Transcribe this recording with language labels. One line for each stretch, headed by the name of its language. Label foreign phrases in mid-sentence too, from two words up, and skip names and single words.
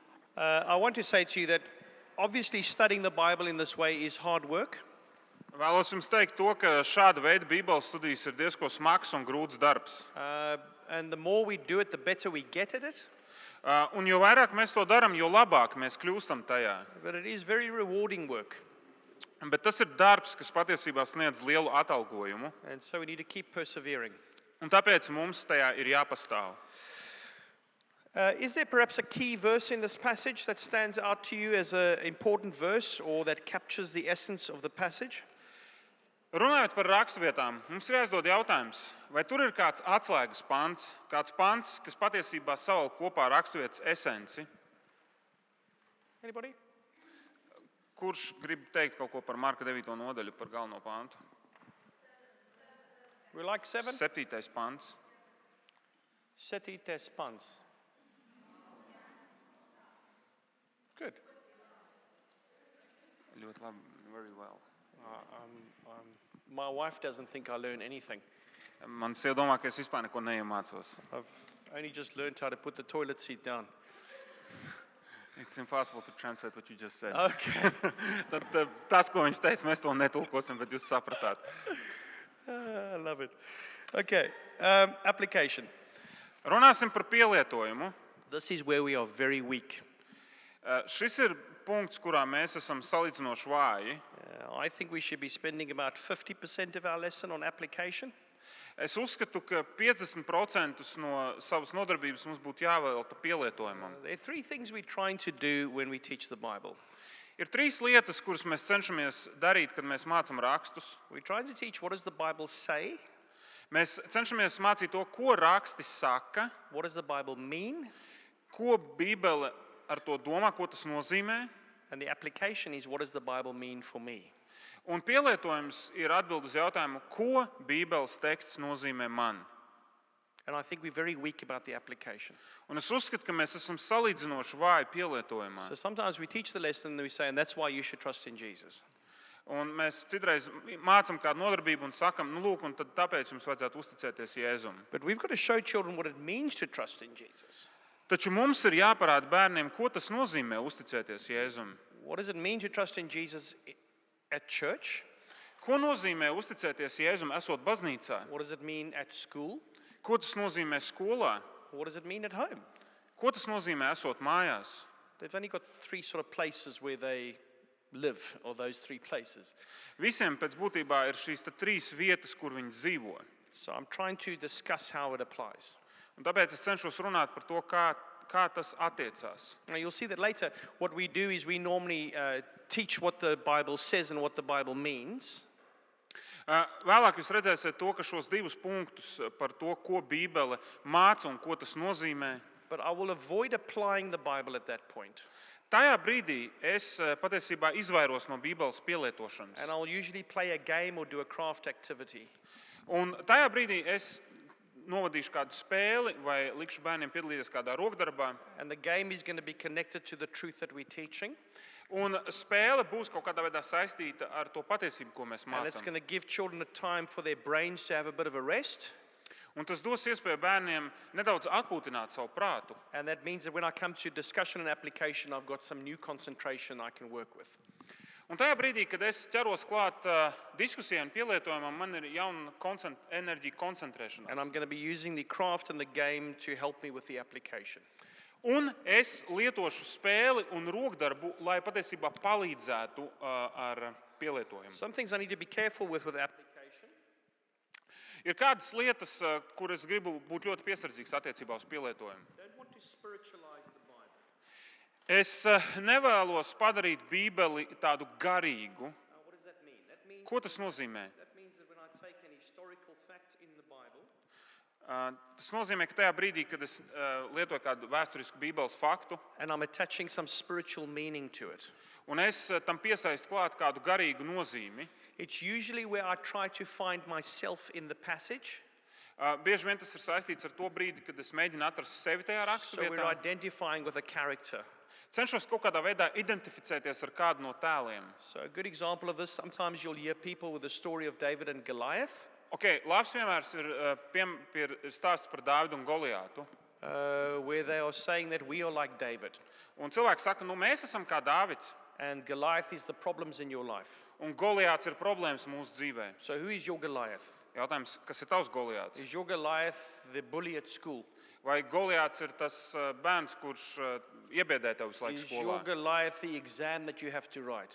English: I want to say to you that obviously studying the Bible in this way is hard work.
Latvian: Vēlos jums teikt to, ka šāda veida Bībeles studijas ir diezko smags un grūts darbs.
English: And the more we do it, the better we get at it.
Latvian: Un jo vairāk mēs to darām, jo labāk mēs kļūstam tajā.
English: But it is very rewarding work.
Latvian: Bet tas ir darbs, kas patiesībā sniedz lielu atalgojumu.
English: And so we need to keep persevering.
Latvian: Un tāpēc mums tajā ir jāpastāv.
English: Is there perhaps a key verse in this passage that stands out to you as an important verse or that captures the essence of the passage?
Latvian: Runājot par raksturvietām, mums ir jāuzdod jautājums, vai tur ir kāds atslēgas pants, kāds pants, kas patiesībā savalk kopā raksturvietas esenci?
English: Anybody?
Latvian: Kurš grib teikt kaut ko par Marka 9. nodaļu, par galveno pantu?
English: We like 7?
Latvian: 7. pants. Septītais pants. Good. Ļoti labi,
English: very well. My wife doesn't think I learn anything.
Latvian: Man sieva domā, ka es vispār neko neiemācos.
English: I've only just learned how to put the toilet seat down. It's impossible to translate what you just said. Okay.
Latvian: Tad tas, ko viņš teica, mēs to netulkosim, bet jūs sapratāt.
English: I love it. Okay, application.
Latvian: Runāsim par pielietojumu.
English: This is where we are very weak.
Latvian: Šis ir punkts, kurā mēs esam salīdzinoši vāji.
English: I think we should be spending about 50% of our lesson on application.
Latvian: Es uzskatu, ka 50% no savas nodarbības mums būtu jāvelta pielietojumam.
English: There are three things we're trying to do when we teach the Bible.
Latvian: Ir trīs lietas, kuras mēs cenšamies darīt, kad mēs mācam rakstus.
English: We're trying to teach what does the Bible say,
Latvian: Mēs cenšamies mācīt to, ko raksti saka,
English: what does the Bible mean,
Latvian: ko Bībele ar to domā, ko tas nozīmē.
English: and the application is what does the Bible mean for me.
Latvian: Un pielietojums ir atbild uz jautājumu, ko Bībeles teksts nozīmē man.
English: And I think we're very weak about the application.
Latvian: Un es uzskatu, ka mēs esam salīdzinoši vāji pielietojumā.
English: So sometimes we teach the lesson and we say, and that's why you should trust in Jesus.
Latvian: Un mēs citreiz mācam kādu nodarbību un sakam, lūk, un tad tāpēc jums vajadzētu uzticēties Jēzum.
English: But we've got to show children what it means to trust in Jesus.
Latvian: Taču mums ir jāparāda bērniem, ko tas nozīmē uzticēties Jēzum.
English: What does it mean to trust in Jesus at church?
Latvian: Ko nozīmē uzticēties Jēzum, esot baznīcā?
English: What does it mean at school?
Latvian: Ko tas nozīmē skolā?
English: What does it mean at home?
Latvian: Ko tas nozīmē esot mājās?
English: They've only got three sort of places where they live, or those three places.
Latvian: Visiem pēc būtībā ir šīs trīs vietas, kur viņi dzīvo.
English: So I'm trying to discuss how it applies.
Latvian: Un tāpēc es cenšos runāt par to, kā tas attiecās.
English: Now you'll see that later what we do is we normally teach what the Bible says and what the Bible means.
Latvian: Vēlāk jūs redzēsiet to, ka šos divus punktus par to, ko Bībele māca un ko tas nozīmē.
English: But I will avoid applying the Bible at that point.
Latvian: Tajā brīdī es patiesībā izvairos no Bībeles pielietošanas.
English: And I'll usually play a game or do a craft activity.
Latvian: Un tajā brīdī es novadīšu kādu spēli vai likšu bērniem piedalīties kādā rokdarbā.
English: And the game is going to be connected to the truth that we're teaching.
Latvian: Un spēle būs kaut kādā veidā saistīta ar to patiesību, ko mēs
English: And it's
Latvian: mācām.
English: going to give children a time for their brains to have a bit of a rest.
Latvian: Un tas dos iespēju bērniem nedaudz atpūtināt savu prātu.
English: And that means that when I come to discussion and application, I've got some new concentration I can work with.
Latvian: Un tajā brīdī, kad es ķeros klāt diskusijai un pielietojumam, man ir jauna enerģija
English: And
Latvian: koncentrēšanās.
English: I'm going to be using the craft and the game to help me with the application.
Latvian: Un es lietošu spēli un rokdarbu, lai patiesībā palīdzētu ar pielietojumu.
English: Some things I need to be careful with application.
Latvian: Ir kādas lietas, kur es gribu būt ļoti piesardzīgs attiecībā uz pielietojumu.
English: Don't want to spiritualize the Bible.
Latvian: Es nevēlos padarīt Bībeli tādu garīgu.
English: Now, what does that mean?
Latvian: Ko tas nozīmē?
English: That means that when I take an historical fact in the Bible,
Latvian: Tas nozīmē, ka tajā brīdī, kad es lietoju kādu vēsturisku Bībeles faktu,
English: and I'm attaching some spiritual meaning to it,
Latvian: un es tam piesaistu klāt kādu garīgu nozīmi,
English: it's usually where I try to find myself in the passage.
Latvian: bieži vien tas ir saistīts ar to brīdi, kad es mēģinu atrast sevi tajā
English: So we're
Latvian: raksturvietā.
English: identifying with a character.
Latvian: Cenšos kaut kādā veidā identificēties ar kādu no tēliem.
English: So a good example of this, sometimes you'll hear people with the story of David and Goliath.
Latvian: Okay, labs piemērs ir stāsts par Dāvidu un Goliātu.
English: where they are saying that we are like David.
Latvian: Un cilvēki saka, nu mēs esam kā Dāvids,
English: And Goliath is the problems in your life.
Latvian: un Goliāts ir problēmas mūsu dzīvē.
English: So who is your Goliath?
Latvian: Jautājums, kas ir tavs Goliāts?
English: Is your Goliath the bully at school?
Latvian: Vai Goliāts ir tas bērns, kurš iebiedē tev visu laiku
English: Is your
Latvian: skolā?
English: Goliath the exam that you have to write?